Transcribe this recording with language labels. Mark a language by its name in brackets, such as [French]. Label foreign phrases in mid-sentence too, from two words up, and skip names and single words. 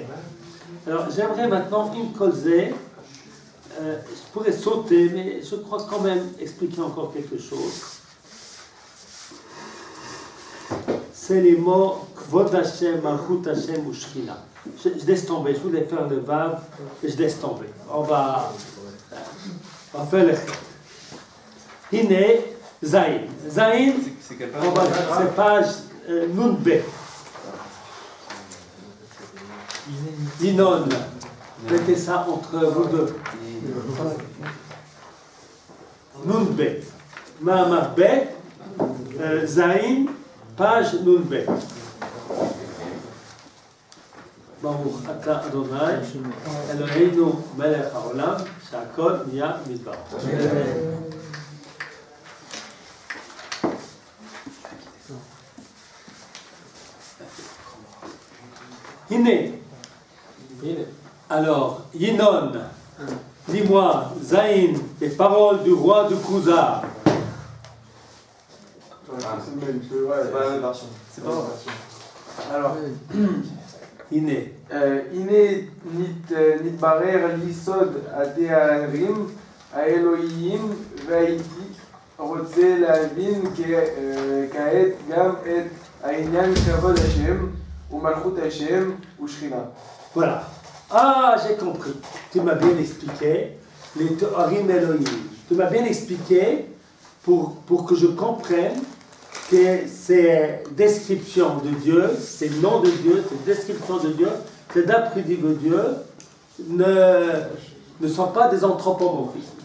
[French] Alors j'aimerais maintenant une causée. Je pourrais sauter, mais je crois quand même expliquer encore quelque chose. C'est les mots [Hebrew] כבוד השם, מלכות השם [French] ou Shekhinah. Je laisse tomber, je voulais faire le vav, et je laisse tomber. On va faire le chet. [Hebrew] הנה, זיין. [French] Zayin, c'est page Nunbe. Dinon. Mettez ça entre vous deux. Nunbe. [Hebrew] מאמר בית, זיין, page Nunbe. ברוך אתה אדוני, אלוהינו מלך העולם, שהכל נהיה מדבר. הנה, [French] alors, Yinon, dis-moi, Zayn, les paroles du roi de Kuzar. C'est pas la même version. C'est pas vrai. Alors, [Hebrew] הנה. הנה נתברר לי סוד הדברים האלוהיים והייתי רוצה להבין כעת גם את העניין כבוד השם ומלכות השם ושכינה. [French] Voilà. Ah, j'ai compris. Tu m'as bien expliqué les [Hebrew] תארים אלוהים. [French] Tu m'as bien expliqué pour que je comprenne que ces descriptions de Dieu, ces noms de Dieu, ces descriptions de Dieu, ces attributs de Dieu ne sont pas des anthropomorphismes.